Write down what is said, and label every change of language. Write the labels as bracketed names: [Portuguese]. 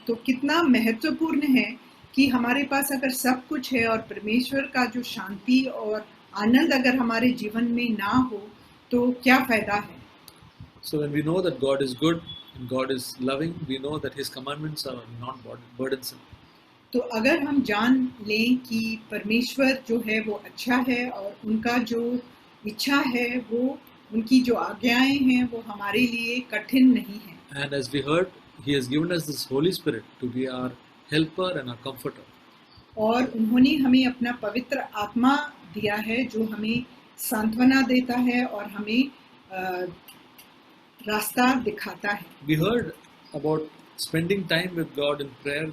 [Hindi] तो कितना महत्वपूर्ण है कि हमारे पास अगर सब कुछ है और परमेश्वर का जो शांति और आनंद अगर हमारे जीवन में ना हो तो क्या फायदा है। [English] So when we know that God is good and God is loving, we know that His commandments are not burdensome. [Hindi] तो अगर हम जान लें कि परमेश्वर जो है वो अच्छा है और उनका जो इच्छा है वो उनकी जो आज्ञाएं हैं वो हमारे लिए कठिन नहीं है। [English] And as we heard, He has given us this Holy Spirit to be our helper and our comforter. [Hindi] और उन्होंने हमें अपना पवित्र आत्मा दिया है जो हमें सांत्वना देता है और हमें रास्ता दिखाता है। [English] We heard about spending time with God in prayer.